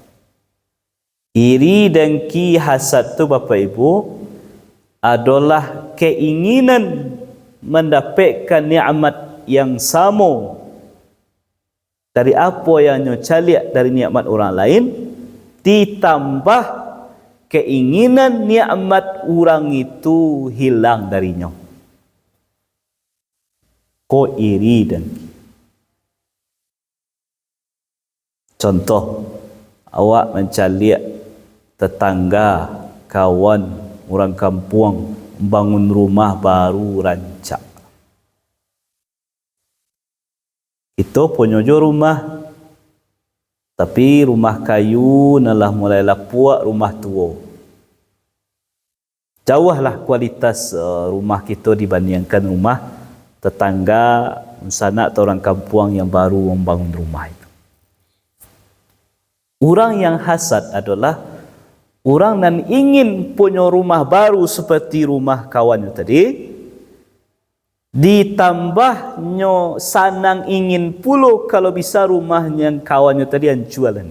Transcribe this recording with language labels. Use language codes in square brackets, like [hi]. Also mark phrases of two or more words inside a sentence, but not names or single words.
[id] Iri, dengki, hasad tu Bapak Ibu adalah keinginan mendapatkan nikmat yang sama dari apa yang nyocaliak dari nikmat orang lain, ditambah keinginan nikmat orang itu hilang darinya. Ko iri dan contoh, awak mencaliak tetangga, kawan, orang kampung bangun rumah baru rancak. Itu punya jo rumah, tapi rumah kayu nalah mulai lapuak, rumah tua. Jauhlah kualitas rumah kita dibandingkan rumah tetangga, sanak atau orang kampung yang baru membangun rumah itu. Orang yang hasad adalah orang yang ingin punya rumah baru seperti rumah kawannya tadi, ditambahnya sanang ingin pula kalau bisa rumahnya kawannya tadi hancur lah.